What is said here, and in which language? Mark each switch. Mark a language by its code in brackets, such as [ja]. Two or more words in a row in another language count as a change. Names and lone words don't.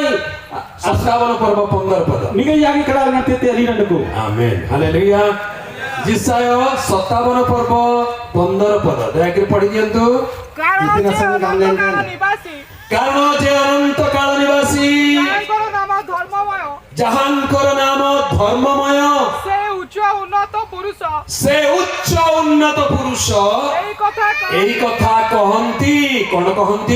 [or] 57 ପର୍ବ 15 ପଦ migal yagi kadal ngati te riranduku. ଆମେନ୍ ହାଲେଲୁୟା ଜିସାୟ 57 ପର୍ବ 15 ପଦ ଦୟାକରି ପଢି ଦିଅନ୍ତୁ କାରଣ ଯେ ଅନନ୍ତ କାଳ ନିବାସୀ ଯାହାଙ୍କର ନାମ ଧର୍ମମୟ ସେ ଉଚ୍ଚ ଉନ୍ନତ ପୁରୁଷ ଏହି କଥା କହନ୍ତି କଣ କହନ୍ତି